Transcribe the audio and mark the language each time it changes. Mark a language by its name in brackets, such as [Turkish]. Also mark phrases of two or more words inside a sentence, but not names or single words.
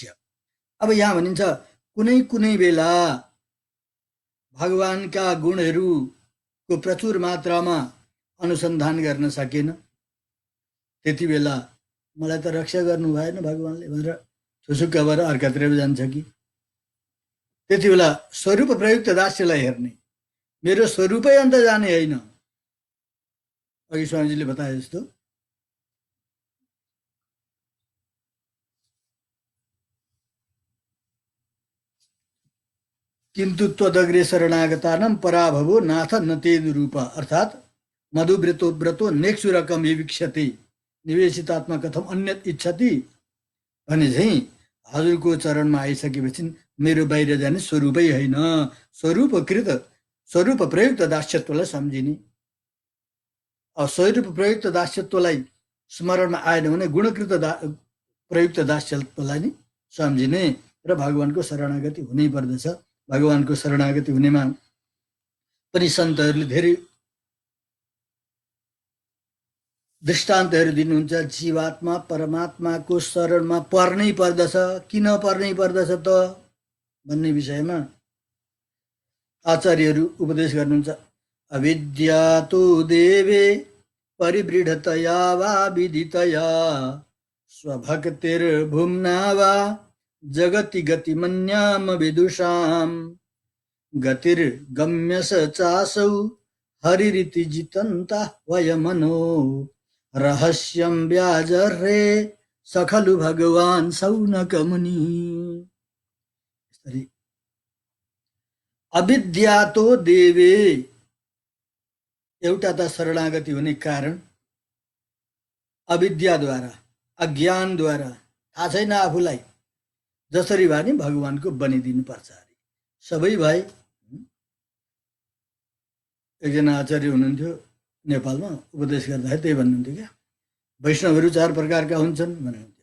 [Nepali] अब यहाँ भनिन्छ कुनै कुनै बेला भगवानका गुणहरूको प्रचुर मात्रामा अनुसन्धान गर्न सकेन, त्यति बेला मलाई त रक्षा गर्नु भएन भगवानले भनेर थुसुक्क भएर अर्कातिर जान्छ कि? त्यति बेला स्वरूप प्रयुक्त दास्यलाई हेर्ने, मेरो स्वरूपै अन्त जाने होइन। अघि स्वामीजीले बताए जस्तो [Sanskrit] किन्तु त्वदग्रे शरणागतानां पराभवो नाथ नतेन रूप, [Nepali] अर्थात् [Sanskrit] मधुव्रतो व्रतो नेक्षुरकम विवीक्षते निवेशितात्मा कथम अन्यत इच्छति [Nepali] भने चाहिँ हजुरको चरणमा आइसकेपछि मेरो बाहिर जाने स्वरूपै होइन, स्वरूप प्रयुक्त दास्यत्वलाई सम्झिने। स्वरूप प्रयुक्त दास्यत्वलाई स्मरणमा आएन भने गुणकृत प्रयुक्त दास्यत्वलाई नै सम्झिने र भगवानको शरणागति हुनै पर्दछ। भगवानको शरणागति हुनेमा पनि सन्तहरूले धेरै दृष्टान्तहरू दिनुहुन्छ। जीवात्मा परमात्माको शरणमा पर्नै पर्दछ। किन पर्नै पर्दछ त भन्ने विषयमा आचार्यहरू उपदेश गर्नुहुन्छ। [Sanskrit] अविद्यातो देवे परिवृढतया वा विदितया स्वभक्तिर्भुम्ना वा जगति गतिमन्याम विदुषाम गतिर्गम्यस चासौ हरिरिति जितन्ता वयमनो रहस्यं व्याजर्हे सखलु भगवान् शौनक मुनि। अविद्यातो देवे, [Nepali] एउटा त शरणागति हुने कारण अविद्याद्वारा, अज्ञानद्वारा, थाहा छैन आफूलाई, जसरी भए नि भगवानको बनिदिनु पर्छ अरे। सबै भाइ एकजना आचार्य हुनुहुन्थ्यो नेपालमा, उपदेश गर्दाखेरि त्यही भन्नुहुन्थ्यो क्या, वैष्णवहरू 4 प्रकारका हुन्छन् भन्नुहुन्थ्यो।